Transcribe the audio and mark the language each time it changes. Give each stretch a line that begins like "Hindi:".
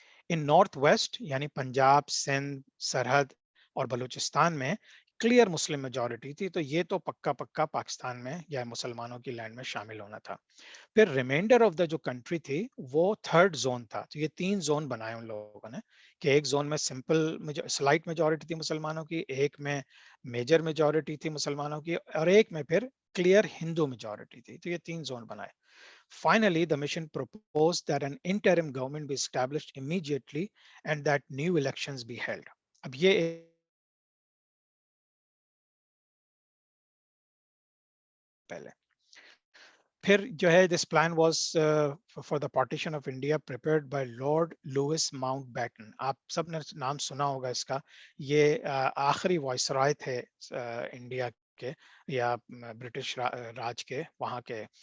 Urdu: ان north west یعنی پنجاب، سندھ، سرحد اور بلوچستان میں کلیئر مسلم میجورٹی تھی، تو یہ تو پکا پکا پاکستان میں یا مسلمانوں کی لینڈ میں شامل ہونا تھا. پھر ریمائنڈر آف دا جو کنٹری تھی وہ تھرڈ زون تھا. تو یہ 3 زون بنائے ان لوگوں نے کہ ایک زون میں سمپل سلائٹ میجورٹی تھی مسلمانوں کی، ایک میں میجر میجورٹی تھی مسلمانوں کی، اور ایک میں پھر کلیئر ہندو میجورٹی تھی. تو یہ 3 زون بنائے.
English: Finally, the mission proposed that an interim government be established immediately and that new elections be held.
Urdu: اب یہ پہلے پھر جو ہے
English: This plan was for the partition of India prepared by Lord Louis Mountbatten.
Urdu: آپ سب نے نام سنا ہوگا اس کا. یہ آخری وائس رائے تھے انڈیا کے یا برٹش راج کے وہاں کے.